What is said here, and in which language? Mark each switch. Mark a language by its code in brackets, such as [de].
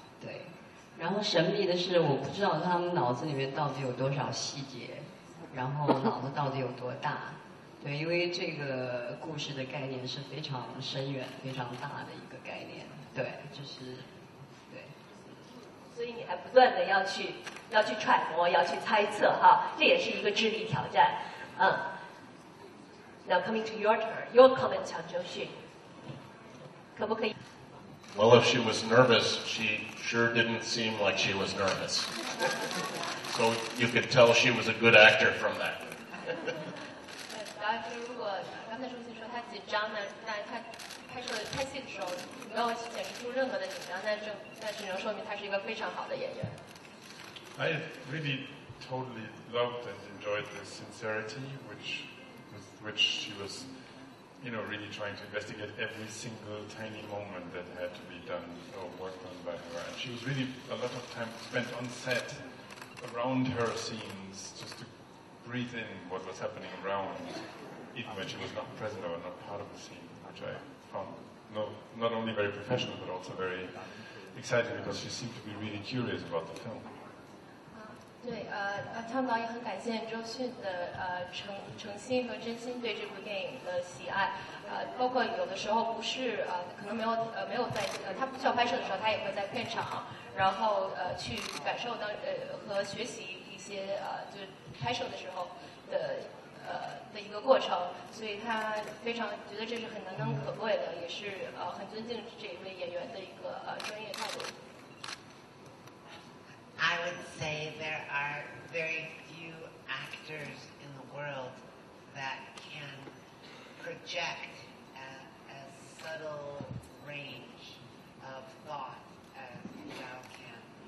[zh] 对，然后神秘的是，我不知道他们脑子里面到底有多少细节，然后脑子到底有多大。对，因为这个故事的概念是非常深远、非常大的一个概念。对，就是对。所以你还不断的要去揣摩，要去猜测哈，这也是一个智力挑战。 [en] Now coming to your turn, your comments on 周迅， [zh] 可不可以？ [en] Well, if she was nervous, she sure didn't seem like she was nervous. So you could tell she was a good actor from that. [zh] 导演说，如果刚才周迅说她紧张，那她拍戏的时候没有显示出任何的紧张，那只能说明她是一个非常好的演员。 [en] I really totally loved and enjoyed the sincerity with which she was, really trying to investigate every single tiny moment that had to be done or worked on by her. And she was really a lot of time spent on set around her scenes just to breathe in what was happening around, even when she was not present or not part of the scene, which I found not only very professional but also very exciting because she seemed to be really curious about the film. [zh] 对，汤姆导演很感谢周迅的诚心和真心对这部电影的喜爱，包括有的时候不是可能没有在他不需要拍摄的时候，他也会在片场，然后去感受到和学习一些就是拍摄的时候的一个过程，所以他非常觉得这是很难能可贵的，也是很尊敬这一位演员的一个专业态度。 [en] I would say there are very few actors in the world that can project a subtle range of thought as Zhao can.